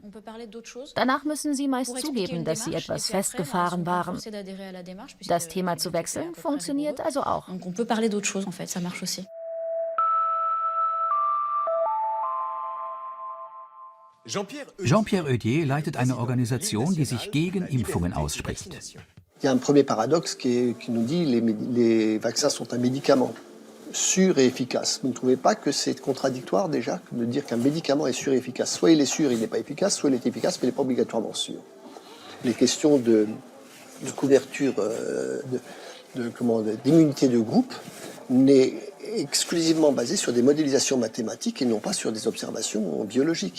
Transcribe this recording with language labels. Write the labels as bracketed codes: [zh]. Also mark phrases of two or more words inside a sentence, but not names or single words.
[de] Danach müssen Sie meist zugeben, dass Sie etwas festgefahren waren. Das Thema zu wechseln funktioniert also auch. Jean-Pierre Oedier leitet eine Organisation, die sich gegen Impfungen ausspricht. [fr] Il y a un premier paradoxe qui nous dit que les vaccins sont un médicament sûr et efficace. Vous ne trouvez pas que c'est contradictoire déjà de dire qu'un médicament est sûr et efficace? Soit il est sûr, il n'est pas efficace, soit il est efficace, mais il n'est pas obligatoirement sûr. Les questions de couverture, d'immunité de groupe n'est exclusivement basée sur des modélisations mathématiques et non pas sur des observations biologiques.